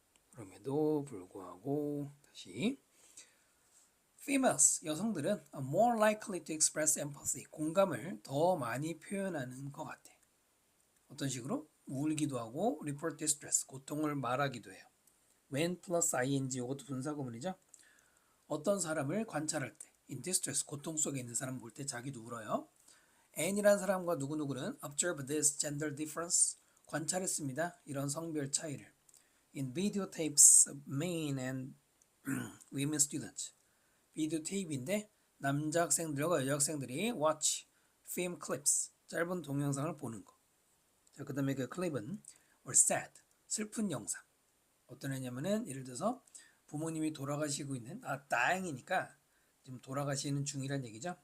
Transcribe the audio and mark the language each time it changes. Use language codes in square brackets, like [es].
[ko] 그럼에도 불구하고 다시 Females, 여성들은 [en] are more likely to express empathy, [ko] 공감을 더 많이 표현하는 것 같아. 어떤 식으로? 울기도 하고 [en] report distress, [ko] 고통을 말하기도 해요. [en] when plus ing, [ko] 이것도 분사구문이죠. 어떤 사람을 관찰할 때 [en] in distress, [ko] 고통 속에 있는 사람 볼 때 자기도 울어요. N이라는 사람과 누구누구는 [en] observe this gender difference, [ko] 관찰했습니다. 이런 성별 차이를 [en] in videotapes of men and women students. [ko] 비디오 테이프인데 남자 학생들과 여자 학생들이 [en] watch film clips, [ko] 짧은 동영상을 보는 거. 자, 그 다음에 그 클립은 [en] or sad, [ko] 슬픈 영상. 어떤 애냐면은 예를 들어서 부모님이 돌아가시고 있는 다행이니까 지금 돌아가시는 중이란 얘기죠.